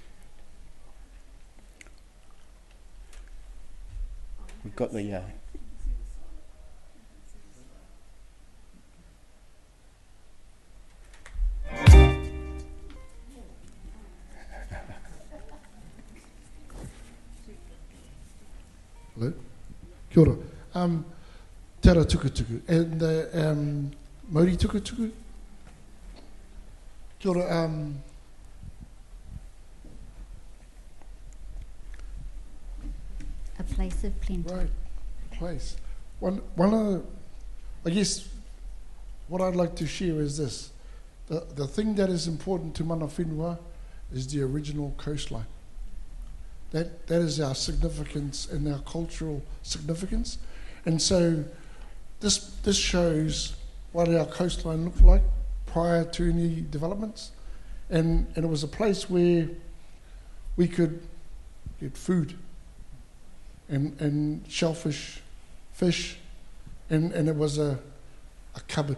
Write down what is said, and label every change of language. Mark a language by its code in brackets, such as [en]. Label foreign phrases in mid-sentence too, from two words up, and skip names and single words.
[en] We've got the Hello. [mi] Kia ora. Te Ara Tukutuku. [en] And the Mauri Tukutuku. [mi] Kia ora. [en] A place of plenty. Right, place. One of the, I guess, what I'd like to share is this. The thing that is important to [mi] mana whenua [en] is the original coastline. That is our significance and our cultural significance. And so this shows what our coastline looked like prior to any developments. And it was a place where we could get food and shellfish, fish, and it was a cupboard.